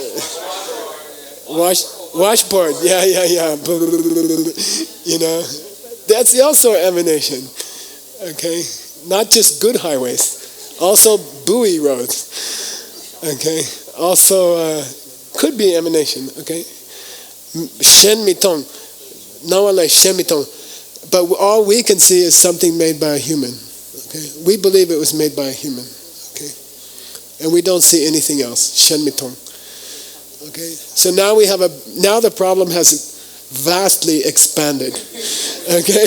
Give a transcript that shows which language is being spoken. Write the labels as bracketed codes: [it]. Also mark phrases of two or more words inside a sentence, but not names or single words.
[en] Washboard. Yeah. That's also emanation. Okay? Not just good highways. Also buoy roads. Okay? Also could be emanation. [bo] Okay? གཞན་མི་མཐོང་། ནང་བ་ལ་གཞན་མི་མཐོང. [en] But all we can see is something made by a human. Okay? We believe it was made by a human. Okay? And we don't see anything else. [bo] གཞན་མི་མཐོང. Okay? [en] So now the problem has vastly expanded. Okay?